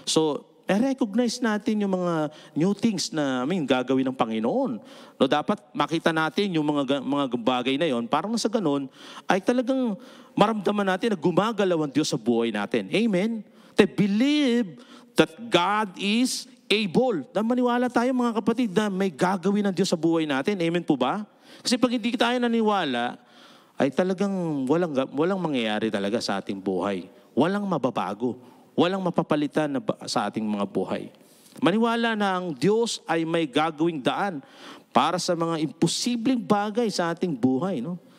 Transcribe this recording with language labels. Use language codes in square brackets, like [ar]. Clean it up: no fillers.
[tl] So, recognize natin yung mga new things na gagawin ng Panginoon. No, dapat makita natin yung mga bagay na yon. Parang sa ganun, ay talagang maramdaman natin na gumagalaw ang Diyos sa buhay natin. Amen? [en] To believe that God is able. [tl] Na maniwala tayo, mga kapatid, na may gagawin ng Diyos sa buhay natin. Amen po ba? Kasi pag hindi tayo naniwala, ay talagang walang mangyayari talaga sa ating buhay. Walang mababago. walang mapapalitan sa ating mga buhay. Maniwala na ang Diyos ay may gagawing daan para sa mga imposibleng bagay sa ating buhay. No?